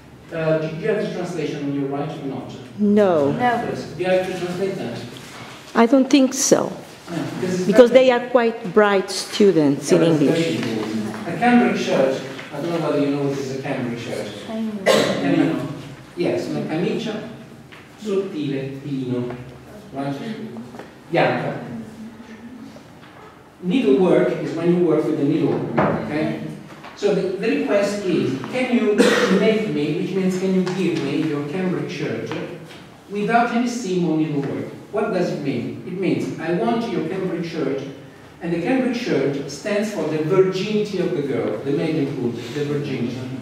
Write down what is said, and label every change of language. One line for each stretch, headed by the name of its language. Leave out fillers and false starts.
English: Do you have the translation on your right or not? No. Yes. Do you have to translate that? I don't think so. No, Because they are quite bright students in English. A cambric shirt, I don't know whether you know what is a cambric shirt. Can you know? Yes,
Italian: una camicia sottile di lino,
English: right?
Italian: Bianca.
English: Needlework is when you work with the needle, okay? So the request is, can you make me, which means can you give me your cambric shirt without any seam or needlework? What does it mean? It means I want your cambric shirt, and the cambric shirt stands for the virginity of the girl, the maidenhood, the virginity.